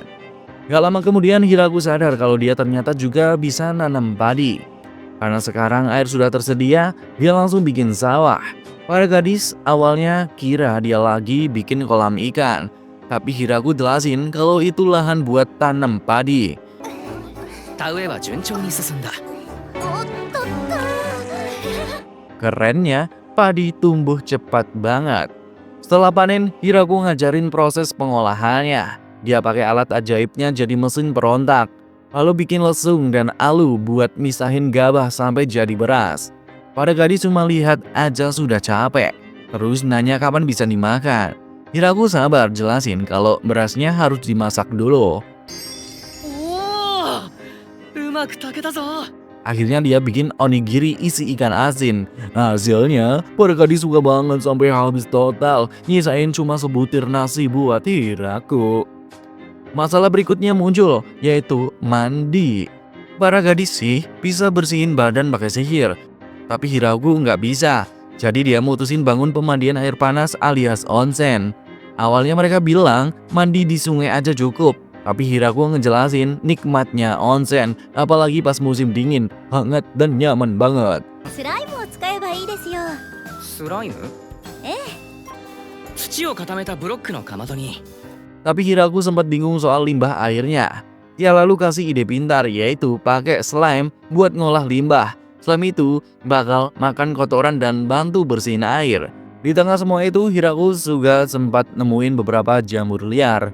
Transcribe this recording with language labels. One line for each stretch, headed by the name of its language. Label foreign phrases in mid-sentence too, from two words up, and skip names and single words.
Indonesian: Gak lama kemudian Hiraku sadar kalau dia ternyata juga bisa nanam padi. Karena sekarang air sudah tersedia, dia langsung bikin sawah. Para gadis awalnya kira dia lagi bikin kolam ikan. Tapi Hiraku jelasin kalau itu lahan buat tanam padi.
Japanese: 田植えは順調に進んだ。
Indonesian: Kerennya, padi tumbuh cepat banget. Setelah panen, Hiraku ngajarin proses pengolahannya. Dia pakai alat ajaibnya jadi mesin perontak. Lalu bikin lesung dan alu buat misahin gabah sampai jadi beras. Pada gadis cuma lihat aja sudah capek. Terus nanya kapan bisa dimakan. Hiraku sabar jelasin kalau berasnya harus dimasak dulu.
Japanese: おお、うまく炊けたぞ。
Indonesian: Akhirnya dia bikin onigiri isi ikan asin. Hasilnya, para gadis suka banget sampai habis total. Nyisain cuma sebutir nasi buat Hiraku. Masalah berikutnya muncul, yaitu mandi. Para gadis sih bisa bersihin badan pakai sihir. Tapi Hiraku nggak bisa. Jadi dia mutusin bangun pemandian air panas alias onsen. Awalnya mereka bilang mandi di sungai aja cukup. Tapi Hiraku ngejelasin nikmatnya onsen, apalagi pas musim dingin, hangat dan nyaman banget.
Japanese: スライムを使えばいいですよ。スライム？ええ。土を固めたブロックのかまどに。
Indonesian: Tapi Hiraku sempat bingung soal limbah airnya. Dia lalu kasih ide pintar, yaitu pakai slime buat ngolah limbah. Slime itu bakal makan kotoran dan bantu bersihin air. Di tengah semua itu, Hiraku juga sempat nemuin beberapa jamur liar.